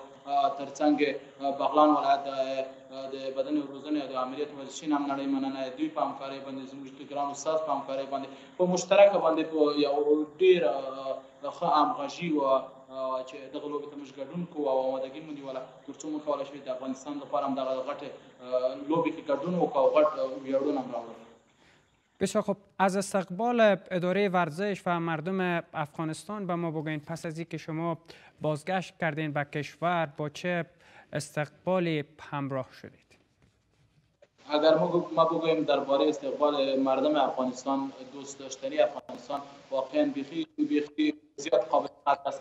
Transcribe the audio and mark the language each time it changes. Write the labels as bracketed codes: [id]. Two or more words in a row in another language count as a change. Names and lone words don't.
[ps] ترڅنګ بغلان ولایت د بدن روزنې او د امریت ورزشي هم نړۍ مننه، دوی په همکارۍ باندې زموږ د ګران استاد په همکارۍ باندې په مشترکه باندې یو ډېر ښه همغږي وه چې دغه لوبې ته موږ ګډون کوو او آمادګي مو نیوله تر څو موږ کولی شو د افغانستان لپاره هم دغه غټې لوبې کې ګډون وکړو او غټ ویاړونه هم راوړو. [fa] بسیار خوب. از استقبال اداره ورزش و مردم افغانستان به ما بگوین، پس از اینکه شما بازگشت کردین به کشور با چه استقبالی همراه شدید؟ اگر ما بگوییم درباره استقبال مردم افغانستان، دوست داشتنی افغانستان واقعا بیخی زیاد قابل قدر است.